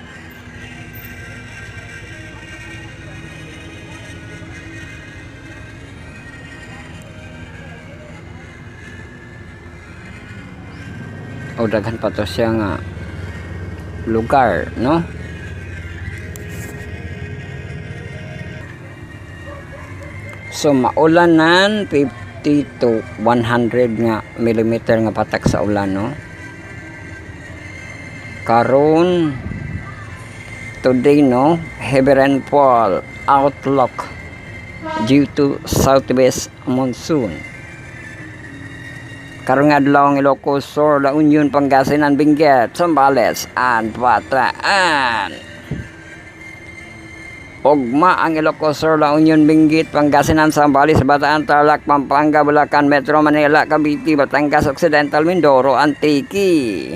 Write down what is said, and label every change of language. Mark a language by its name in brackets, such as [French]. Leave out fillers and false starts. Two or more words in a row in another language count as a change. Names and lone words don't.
[Cebuano] O daghan pa to siya nga lugar no. So maulanan 50 to 100 nga millimeter nga patak sa ulan no. Karon today no, [English] heavy rainfall outlook due to southwest monsoon. [Cebuano] Karon nga adlaw ang Ilocos Sur, La Union, Pangasinan, Benguet, Zambales, and Bataan. Ugma ang Ilocos Sur, La Union, Benguet, Pangasinan, Zambales, Bataan, Tarlac, Pampanga, Bulacan, Metro Manila, Cavite, Batangas Occidental, Mindoro, Antique.